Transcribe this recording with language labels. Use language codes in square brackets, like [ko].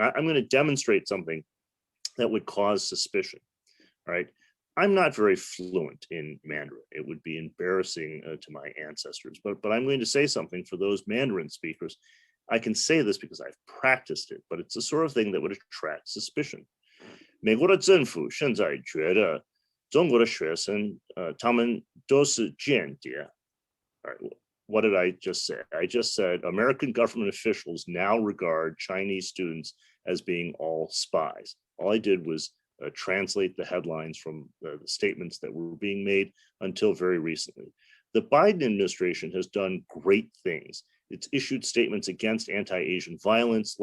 [en] I'm going to demonstrate something that would cause suspicion, right? I'm not very fluent in Mandarin. It would be embarrassing to my ancestors, but I'm going to say something for those Mandarin speakers. I can say this because I've practiced it, but it's the sort of thing that would attract suspicion. [zh] 美国的政府现在觉得中国的学生他们都是间谍. [en] All right, what did I just say? I just said American government officials now regard Chinese students as being all spies. All I did was translate the headlines from the statements that were being made until very recently. The Biden administration has done great things. It's issued statements against anti-Asian violence.